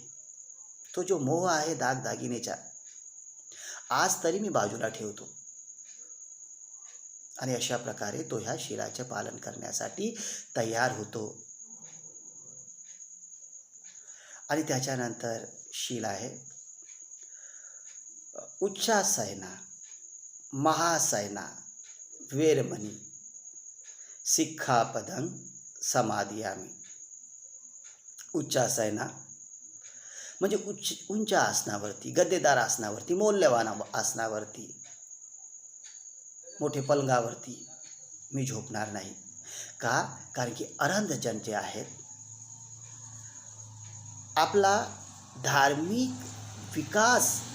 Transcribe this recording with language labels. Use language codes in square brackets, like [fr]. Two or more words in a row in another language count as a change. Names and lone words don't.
[mr] तो जो मोह आहे दागदागिनेचा, आज तरी मी बाजूला ठेवतो. आणि अशा प्रकारे तो ह्या शीलाचे पालन करण्यासाठी तयार होतो. आणि त्याच्यानंतर शील आहे [pi] उच्चासयना, महासयना, वेरमणी, सिक्खापदं समादियामी. [mr] उच्चासयना म्हणजे उंच आसनावरती, गद्देदार आसनावरती, मौल्यवान आसनावरती, मोठे पलंगावरती मी झोपणार नाही. का? कारण की अरहंतजन जे आहेत, आपला धार्मिक विकास